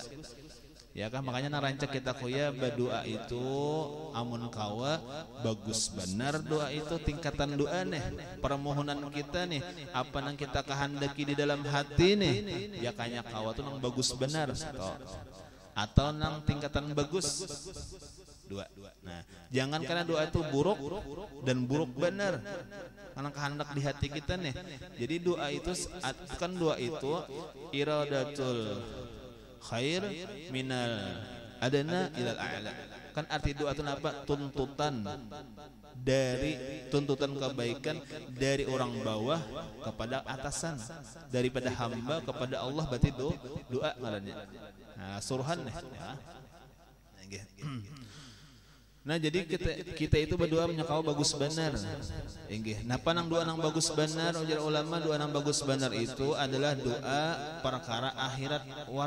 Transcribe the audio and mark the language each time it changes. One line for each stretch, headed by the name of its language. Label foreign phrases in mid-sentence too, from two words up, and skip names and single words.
Banjar: Ya kan makanya narancak kita kuya berdoa itu amun kawa bagus benar doa itu tingkatan doa nih, permohonan kita nih, apa nang kita kehendaki di dalam hati nih, ya kanya kawa tuh nang bagus benar atau nang tingkatan bagus doa. Nah jangan karena doa itu buruk dan buruk benar karena kehendak di hati kita nih. Jadi doa itu kan doa itu
Arabic: iradatul khair minal adana ilal a'la.
Banjar: Kan arti doa itu apa? Tuntutan kebaikan dari orang bawah kepada atasan, daripada hamba kepada Allah, berarti doa ngarannya. Nah, suruhan nih ya. Nah jadi kita itu berdoa menyakau bagus benar. Inggih. Nah panang doa nang bagus benar, ujar ulama doa nang bagus benar itu adalah doa perkara akhirat wara.